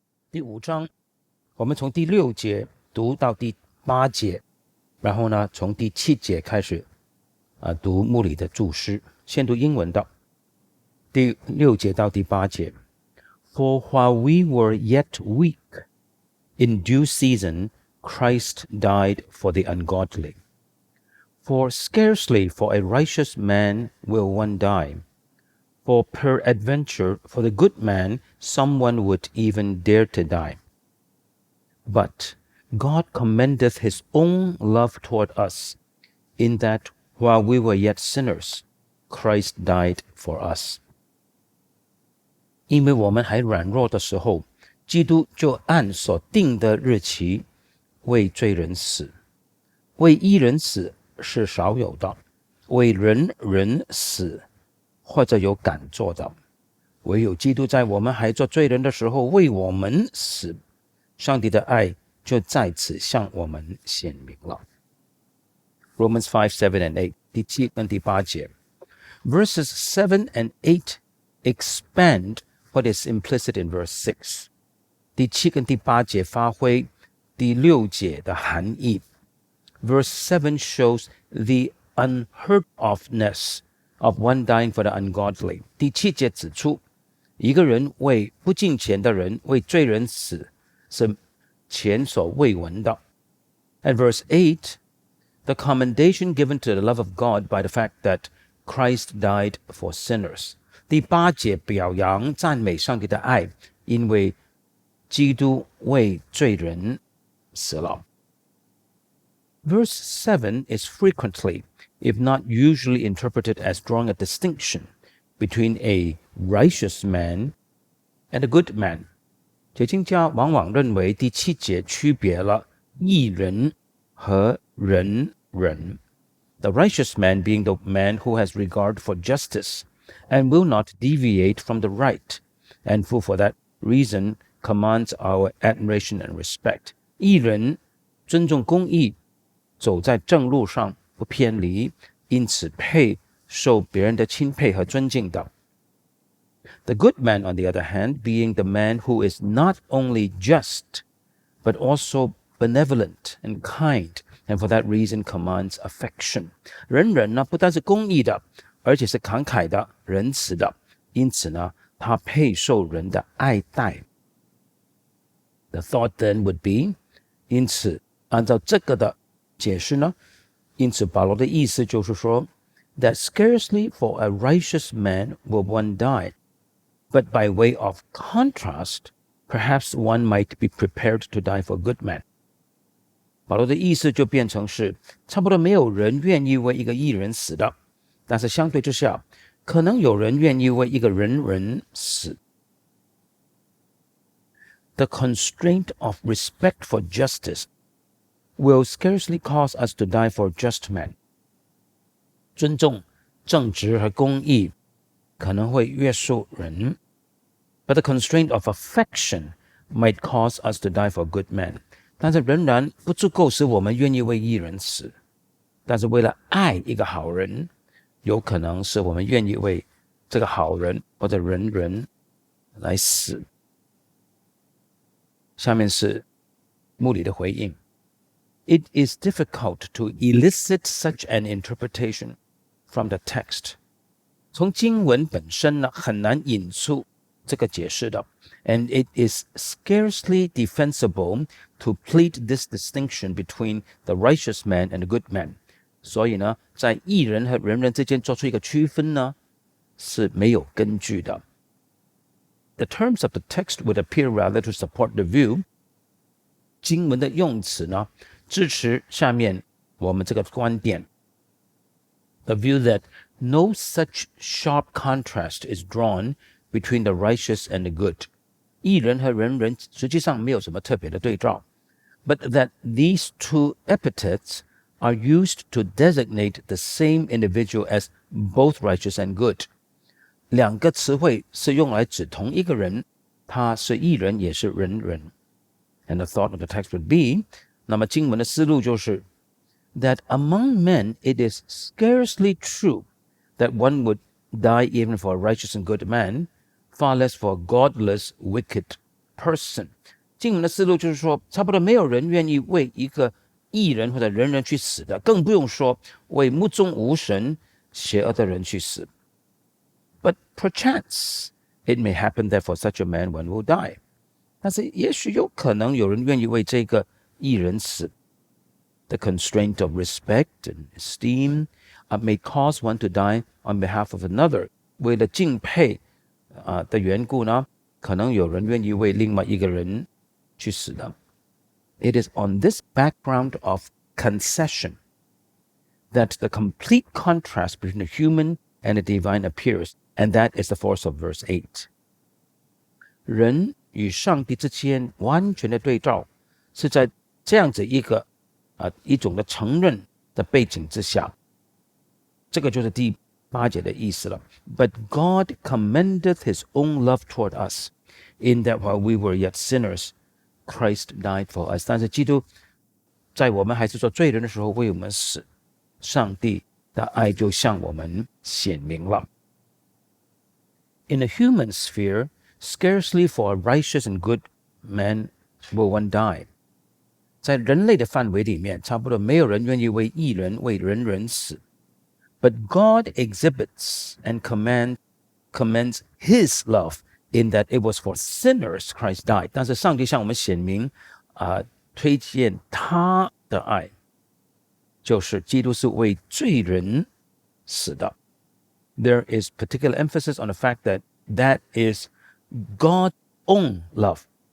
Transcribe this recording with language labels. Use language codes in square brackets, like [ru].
[zh] 第5章，我們從第6節讀到第8節，然後呢，從第7節開始讀牧裡的注釋。先讀英文的，第6節到第8節。 [en] For while we were yet weak, in due season, Christ died for the ungodly. For scarcely for a righteous man will one die, for peradventure for the good man someone would even dare to die. But God commendeth his own love toward us, in that while we were yet sinners, Christ died for us. [zh] 因為我們還軟弱的時候，基督就按所定的日期為罪人死。為義人死是少有的，為人死或者有敢做的，唯有基督在我們還做罪人的時候為我們死，上帝的愛就在此向我們顯明了。 [en] Romans 5:7 and 8， [zh] 第7跟第8節。 [en] Verses 7 and 8 expand what is implicit in verse 6。 [zh] 第7跟第8節發揮第6節的含義。 [en] Verse 7 shows the unheard ofness of one dying for the ungodly。 [zh] 第7節指出，一個人為不敬虔的人，為罪人死，是前所未聞的。 [en] And verse 8, the commendation given to the love of God by the fact that Christ died for sinners。 [zh] 第8節表揚讚美上帝的愛，因為基督為罪人死了。 [en] Verse 7 is frequently, if not usually, interpreted as drawing a distinction between a righteous man and a good man。 [zh] 解經家往往認為第7節區別了義人和仁人。 [en] The righteous man being the man who has regard for justice and will not deviate from the right, and who for that reason commands our admiration and respect。 [zh] 義人尊重公義，走在正路上不偏離，因此配受別人的欽佩和尊敬的。 [en] The good man, on the other hand, being the man who is not only just, but also benevolent and kind, and for that reason commands affection。 [zh] 仁人呢，不但是公義的，而且是慷慨的、仁慈的，因此呢，他配受人的愛戴。 [en] The thought then would be， [zh] 因此按照這個的解釋呢，因此保羅的意思就是說 [en] that scarcely for a righteous man will one die, but by way of contrast, perhaps one might be prepared to die for a good man。 [zh] 保羅的意思就變成是差不多沒有人願意為一個義人死的，但是相對之下，可能有人願意為一個仁人死。 [en] The constraint of respect for justice will scarcely cause us to die for a just man。 [zh] 尊重正直和公義可能會約束人， [en] but the constraint of affection might cause us to die for a good man。 [zh] 但是仍然不足夠使我們願意為義人死，但是為了愛一個好人，有可能使我們願意為這個好人或者仁人來死。下面是牧裡的回應。 [en] It is difficult to elicit such an interpretation from the text。 [zh] 從經文本身呢，很難引出這個解釋的。 [en] And it is scarcely defensible to plead this distinction between the righteous man and the good man。 [zh] 所以呢，在義人和仁人之間做出一個區分呢，是沒有根據的。 [en] The terms of the text would appear rather to support the view。 [zh] 經文的用詞呢，支持下面我們這個觀點。 [en] The view that no such sharp contrast is drawn between the righteous and the good。 [zh] 義人和仁人實際上沒有什麼特別的對照。 [en] But that these two epithets are used to designate the same individual as both righteous and good。 [zh] 兩個詞彙是用來指同一個人，他是義人也是仁人。 [en] And the thought of the text would be， [zh] 那麼經文的思路就是 [en] that among men it is scarcely true that one would die even for a righteous and good man, far less for a godless, wicked person。 [zh] 經文的思路就是說，差不多沒有人願意為一個義人或者仁人去死的，更不用說為目中無神、邪惡的人去死。 [en] But perchance it may happen that for such a man one will die. [zh] 但是也許有可能有人願意為這個義人死。 [en] The constraint of respect and esteem may cause one to die on behalf of another. [zh] 為了敬佩的緣故呢，可能有人願意為另外一個人去死的。 [en] It is on this background of concession that the complete contrast between the human and the divine appears, and that is the force of verse 8. [zh] 人與上帝之間完全的對照，是在這樣子一種的承認的背景之下，這個就是第8節的意思了。 [en] But God commendeth his own love toward us, in that while we were yet sinners, Christ died for us. [zh] 但是基督在我們還是做罪人的時候為我們死，上帝的愛就向我們顯明了。 [en] In the human sphere, scarcely for a righteous and good man will one die. [zh] 在人類的範圍裡面，差不多沒有人願意為義人、為仁人死。 [en] But God exhibits and commends his love in that it was for sinners Christ died. [zh] 但是上帝向我們顯明推薦他的愛，就是基督是為罪人死的。 [en] There is particular emphasis on the fact that is God's own love.